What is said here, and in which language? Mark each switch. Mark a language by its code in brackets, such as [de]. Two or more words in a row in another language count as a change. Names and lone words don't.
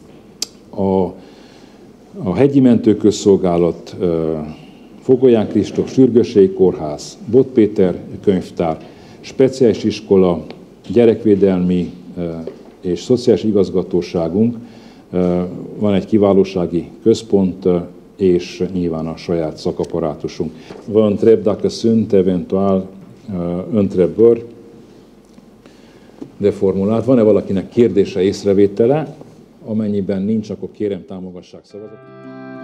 [hu] a Hegyi Mentőközszolgálat, Fogolyán Kristóf Sürgősségi Kórház, Bot Péter Könyvtár, Speciális Iskola, Gyerekvédelmi és Szociális Igazgatóságunk, van egy kiválósági központ, és nyilván a saját szakaparátusunk. [ro] Vă întreb dacă sunt eventual întrebări de formulált. [hu] Van-e valakinek kérdése, észrevétele? Amennyiben nincs, akkor kérem támogassák szavazatot.